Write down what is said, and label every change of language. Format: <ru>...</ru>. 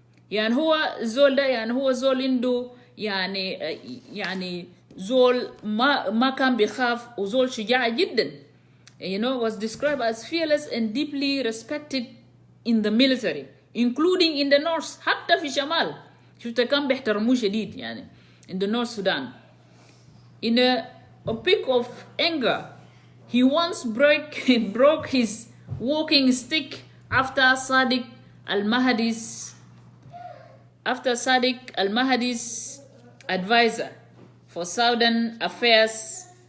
<ar>يعني هو زول ده يعني هو زول عنده يعني زول ما كان بيخاف وزول شجاع جدا.</ar> <en>You know, was described as fearless and deeply respected in the military, including in the north.</en> <ar>حتى في شمال شفت كان بيحترموه شديد يعني</ar> <en>in the North Sudan. In a peak of anger, he once broke his walking stick after Sadiq al-Mahdi's advisor for Southern affairs.</en>